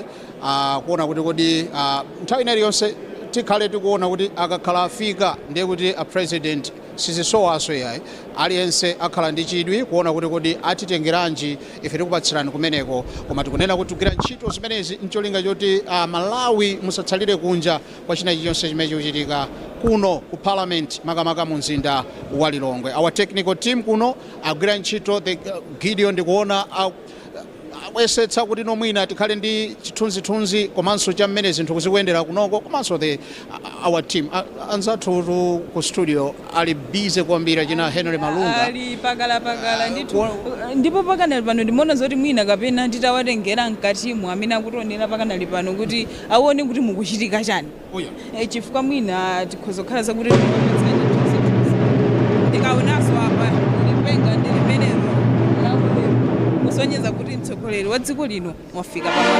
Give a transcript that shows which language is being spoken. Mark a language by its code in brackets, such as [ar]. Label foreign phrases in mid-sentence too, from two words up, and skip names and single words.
[ny] kuona kuti kodi nthawi iliyonse tikhale tikuona kuti akakhala afika ndiye kuti a president sizisowaso yayi aliyense akhala ndi chidwi kuona kuti kodi atitengeranji ife tikupatsirani kumeneko koma tikunena kuti tigwira ntchito zimenezi mcholinga choti Malawi musatsalire kunja kwa china chilichonse chimene chikuchitika kuno ku Parliament makamaka mu mzinda wa Lilongwe. [en] Our technical team [ny] kuno agwira ntchito Gideon ndikuona wesetsa kuti nomwina tikhale ndi chithunzithunzi komanso cha mmene zinthu kuzikuyendera kunoko komanso [en] our team [ny] anzathu ku studio ali busy kwambiri china Henry Malunga ali pakala ndipo pakanali pano ndimaona zoti mwina kapena nditawatengera mkatimu amene akutionera pakanali pano kuti aone kuti mukuchitika chani chifukwa mwina tikhozokhala zakuti ndikaonanso apa lipenga ndilimenero kusonyeza kuti mtsogoleri wa dziko lino wafika pamalo.